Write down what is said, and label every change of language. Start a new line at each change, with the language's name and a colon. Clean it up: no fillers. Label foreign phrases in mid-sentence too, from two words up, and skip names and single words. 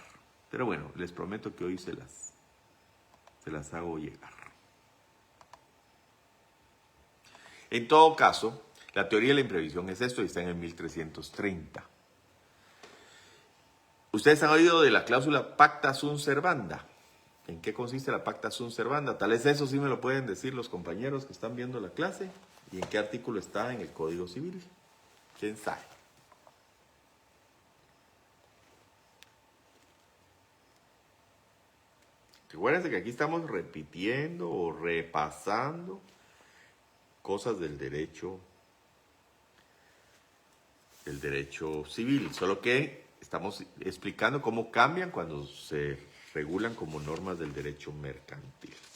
Spanish: Pero bueno, les prometo que hoy se las hago llegar. En todo caso, la teoría de la imprevisión es esto y está en el 1330. Ustedes han oído de la cláusula
Latin: pacta sunt servanda.
Spanish: ¿En qué consiste la
Latin: pacta sunt servanda?
Spanish: Tal vez eso sí me lo pueden decir los compañeros que están viendo la clase. ¿Y en qué artículo está en el Código Civil? ¿Quién sabe? Recuérdense que aquí estamos repitiendo o repasando cosas del derecho civil, solo que estamos explicando cómo cambian cuando se regulan como normas del derecho mercantil.